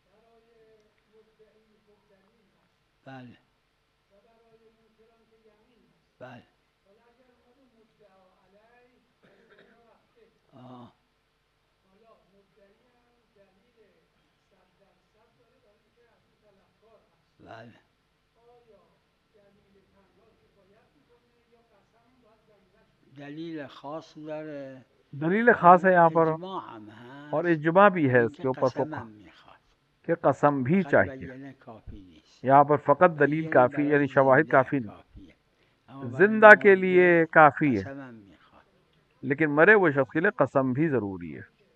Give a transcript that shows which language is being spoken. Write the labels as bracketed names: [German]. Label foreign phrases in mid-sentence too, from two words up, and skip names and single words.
[Persian] بله بله بله دلیل خاص داره، [Urdu] دلیل خاص ہے یہاں پر، [Persian] اجماع هم هست، [Urdu] اور اجماع بھی ہے اس [Persian] اینکه [Urdu] کے اوپر [Persian] قسم فقہ هم میخواد. [Urdu] کہ قسم بھی فقط چاہیے. [Persian] بینه کافی نیست. [Urdu] یہاں پر فقط دلیل [Persian] بینه کافی، برای [Urdu] یعنی شواہد [Persian] زنده [Urdu] کافی نہیں، [Persian] کافیه، اما برای [Urdu] زندہ کے لیے [Persian] مرده [Urdu] کافی ہے، [Persian] قسم هم میخواد. [Urdu] لیکن مرے ہوئے شخص کے لیے قسم بھی ضروری ہے.